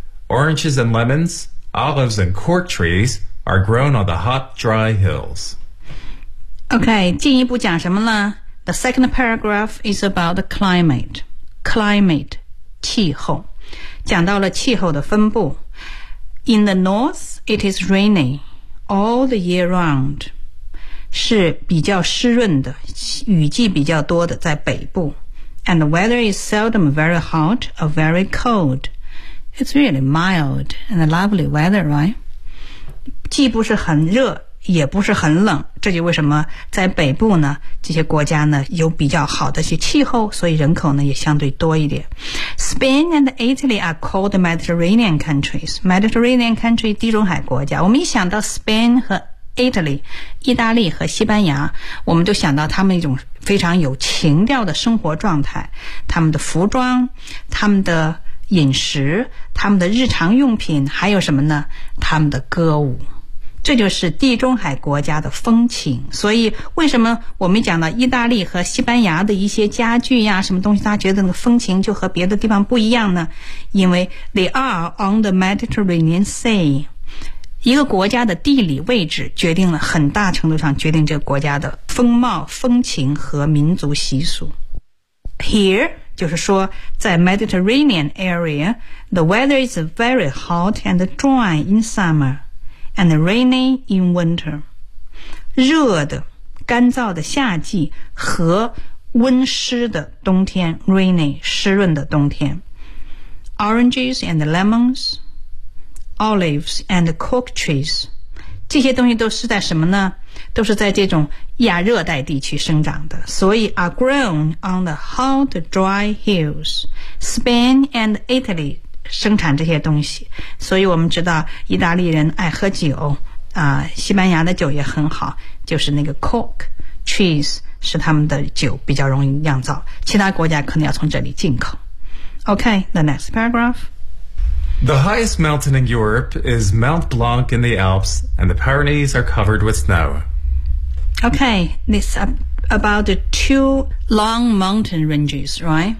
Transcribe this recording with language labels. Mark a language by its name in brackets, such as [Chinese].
[English] Oranges and lemons, olives and cork trees are grown on the hot, dry hills. Okay, [Chinese] 进一步讲什么呢? [English] The second paragraph is about the climate. [Chinese] Climate, 气候。讲到了气候的分布。 [English] In the north, it is rainy all the year round. [Chinese] 是比较湿润的，雨季比较多的，在北部。 [English] And the weather is seldom very hot or very cold. It's really mild and a lovely weather, right? [Chinese] 既不是很热，也不是很冷。这就为什么在北部呢，这些国家呢，有比较好的一些气候，所以人口呢，也相对多一点。 [English] Spain and Italy are called Mediterranean countries. Mediterranean country, [Chinese] 地中海国家。我们一想到 Spain 和Italy, 意大利和西班牙，我们都想到他们一种非常有情调的生活状态，他们的服装，他们的饮食，他们的日常用品，还有什么呢？他们的歌舞。这就是地中海国家的风情。所以为什么我们讲到意大利和西班牙的一些家具呀，什么东西，大家觉得那个风情就和别的地方不一样呢？ [English] 因为 they are on the Mediterranean Sea。 [Chinese] 一个国家的地理位置决定了很大程度上决定这个国家的风貌、风情和民族习俗。 [English] Here, [Chinese] 就是说在 [English] Mediterranean area, the weather is very hot and dry in summer and rainy in winter. [Chinese] 热的、干燥的夏季和温湿的冬天 ,rainy, 湿润的冬天。 [English] Oranges and lemons,Olives and cork trees. [Chinese] 这些东西都是在什么呢？都是在这种亚热带地区生长的。 [English] 所以 are grown on the hot dry hills. [Chinese] Spain and Italy 生产这些东西。所以我们知道意大利人爱喝酒，西班牙的酒也很好，就是那个 cork trees 是他们的酒比较容易酿造，其他国家可能要从这里进口。 [English] OK, the next paragraph. The highest mountain in Europe is Mount Blanc in the Alps, and the Pyrenees are covered with snow. Okay, this about the two long mountain ranges, right?